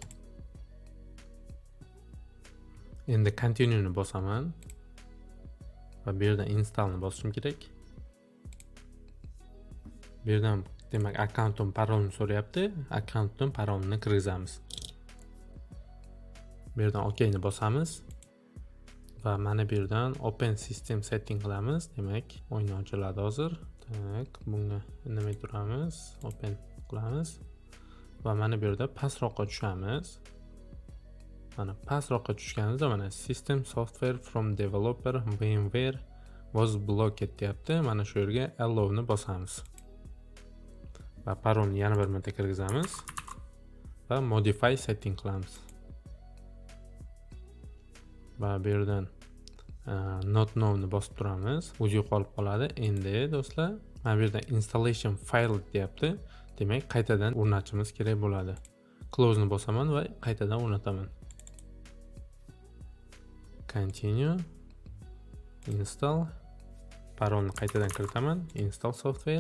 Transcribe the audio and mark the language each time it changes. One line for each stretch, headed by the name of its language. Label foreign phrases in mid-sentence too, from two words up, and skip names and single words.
Uzbek: Endi continue ni bosaman va bu yerdan install ni bosishim kerak. Bu yerdan demak akkauntim parolni so'rayapti. Akkauntim parolni kirgizamiz. Bu yerdan OK ni bosamiz. Va mana bu yerdan
English: open system setting
Uzbek: qilamiz. Demak, oyna ochiladi hozir. Tak, bunga indamay turamiz. Open qilamiz. Va mana bu yerda pastroqqa tushamiz. Mana pastroqqa tushganimizda mana
English: system software from developer VMware was blocked
Uzbek: deyapti. Mana shu yerga allow ni bosamiz. Va parolni yana bir marta kirgizamiz va
English: modify setting
Uzbek: qilamiz. Va bu yerdan
English: not now
Uzbek: ni bosib turamiz. O'zi yo'qolib qoladi. Endi do'stlar, mana bu yerda
English: installation file
Uzbek: deyapti. Demak, qaytadan o'rnatishimiz kerak bo'ladi. Close ni bosaman va qaytadan o'rnataman.
English: Continue, install,
Uzbek: parolni qaytadan kiritaman,
English: install software.